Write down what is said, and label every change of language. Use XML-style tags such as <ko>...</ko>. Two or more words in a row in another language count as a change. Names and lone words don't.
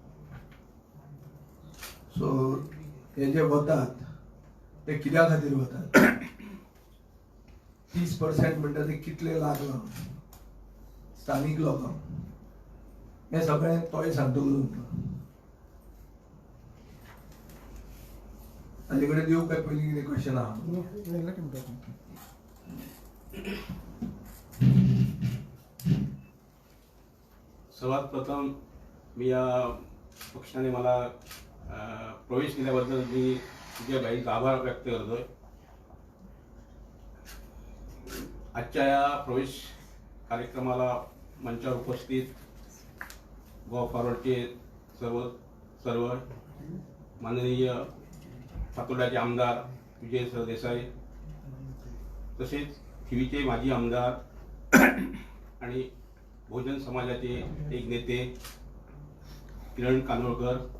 <kok>सो हे जे वतात ते कित्या खातीर वतात, 30% म्हणटा ते कितले लागला स्थानीक लोकांक, हें सगळें तोय सांगतलो तुमकां. ताजे कडेन दिवं काय पयलीं कितें क्वेश्चन आहा?</kok> <mr>सर्वात प्रथम मी या पक्षाने मला प्रवेश केल्याबद्दल मी तुझ्या भाईचा आभार व्यक्त करतोय. आजच्या या प्रवेश कार्यक्रमाला मंचावर उपस्थित गोवा फॉरवर्डचे सर्व माननीय सातोड्याचे आमदार विजय सरदेसाई, तसेच थिवीचे माजी आमदार आणि बहुजन समाजाचे एक नेते किरण कानोळकर,</mr>